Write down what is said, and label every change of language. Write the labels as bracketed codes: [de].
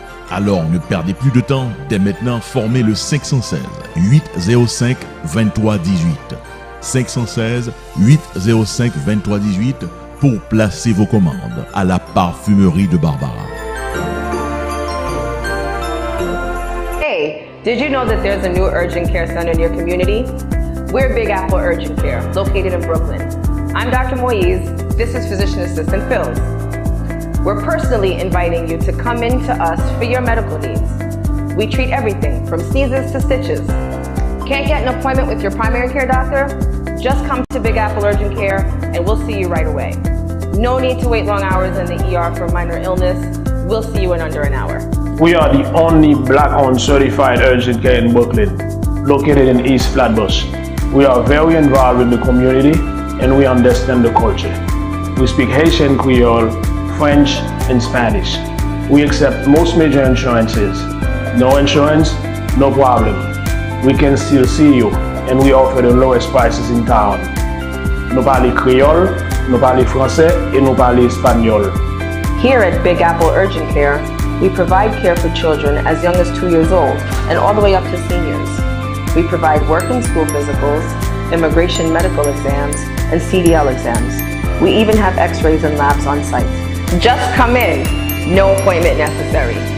[fr] Alors ne perdez plus de temps, dès maintenant formez le 516 805 23 18. 516 805 23 18 pour placer vos commandes à la parfumerie de Barbara. [en] Hey, did you know that there's a new urgent care center in your community? We're Big Apple Urgent Care, located in Brooklyn. I'm Dr. Moise. This is Physician Assistant Phils. We're personally inviting you to come in to us for your medical needs. We treat everything from sneezes to stitches. Can't get an appointment with your primary care doctor? Just come to Big Apple Urgent Care and we'll see you right away. No need to wait long hours in the ER for minor illness. We'll see you in under an hour. We are the only Black-owned certified urgent care in Brooklyn, located in East Flatbush. We are very involved in the community and we understand the culture. We speak Haitian Creole, French, and Spanish. We accept most major insurances. No insurance, no problem. We can still see you, and we offer the lowest prices in town. [fr] Nous parlons Creole, nous parlons Français, et nous parlons Espagnol. [en] Here at Big Apple Urgent Care, we provide care for children as young as 2 years old and all the way up to seniors. We provide work and school physicals, immigration medical exams, and CDL exams. We even have x-rays and labs on site. Just come in, no appointment necessary.